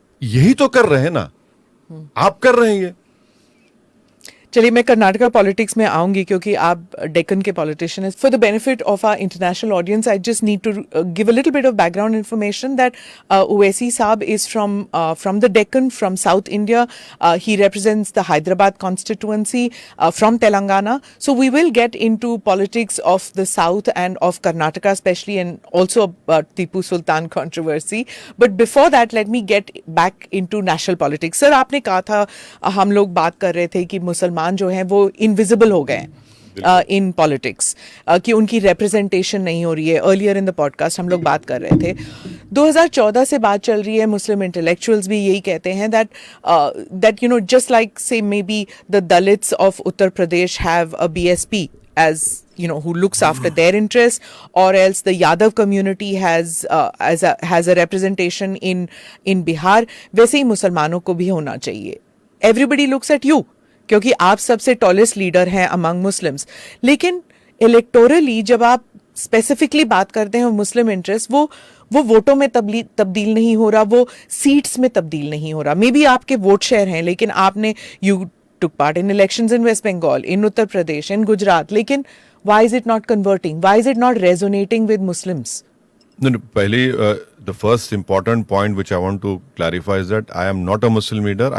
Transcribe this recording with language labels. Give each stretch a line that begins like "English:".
Hindi: यही तो कर रहे हैं ना, आप कर रहे हैं ये। चलिए मैं कर्नाटका पॉलिटिक्स में आऊंगी क्योंकि आप डेक्कन के पॉलिटिशियन हैं।
English: For the benefit of our international audience, I just need to give a little bit of background information that Owaisi sahab इज from the Deccan, from South India. He represents the Hyderabad constituency from Telangana. So we will get into politics of the South and of Karnataka especially, and also about Tipu Sultan controversy. But before that, let me get back into national politics.
Hindi: Sir, आपने कहा था, हम लोग बात कर रहे थे कि मुसलमान जो हैं वो इनविजिबल हो गए इन पॉलिटिक्स, कि उनकी रिप्रेजेंटेशन नहीं हो रही है।
English: earlier in the podcast
Hindi: हम लोग बात कर रहे थे, 2014 से बात चल रही है। मुस्लिम इंटेलेक्चुअल्स भी यही कहते हैं
English: that you know just like say maybe the Dalits of Uttar Pradesh have a BSP as you know who looks after their interests, or else the Yadav community has a representation in Bihar,
Hindi: वैसे ही मुसलमानों को भी होना चाहिए।
English: Everybody looks at you
Hindi: क्योंकि आप सबसे टॉलेस्ट लीडर हैं
English: Among Muslims.
Hindi: लेकिन इलेक्टोरली जब आप स्पेसिफिकली बात करते हैं मुस्लिम इंटरेस्ट, वो वोटों में तब्दील नहीं हो रहा, वो सीट्स में तब्दील नहीं हो रहा।
English: maybe
Hindi: आपके वोट शेयर हैं, लेकिन आपने
English: You took part in elections in West Bengal, in Uttar Pradesh, in Gujarat.
Hindi: लेकिन
English: why is it not converting? Why is it not resonating with Muslims? No, pehli, the first important point which I want to clarify is that I am not a Muslim leader.